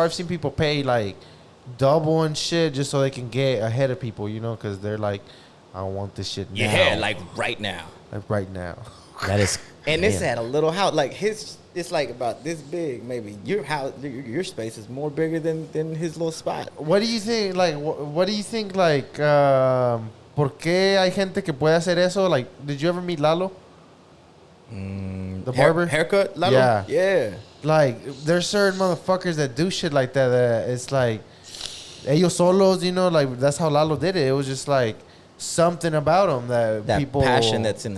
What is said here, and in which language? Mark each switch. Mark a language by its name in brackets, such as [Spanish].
[English] I've seen people pay like double and shit just so they can get ahead of people, you know, because they're like, I want this shit now. Yeah, like right now. Like right now. That is. And it's damn. at a little house. Like it's like about this big, maybe. Your house, your space is more bigger than his little spot. What do you think? Like, what do you think? [Spanish] Like, ¿por qué hay gente que puede hacer eso? [English] Like, did you ever meet Lalo? The barber? Haircut? Lalo? Yeah. Yeah. Like, there's certain motherfuckers that do shit like that. That it's like, [Spanish] ellos solos, [English] you know, like that's how Lalo did it. It was just like something about him that people passion that's in his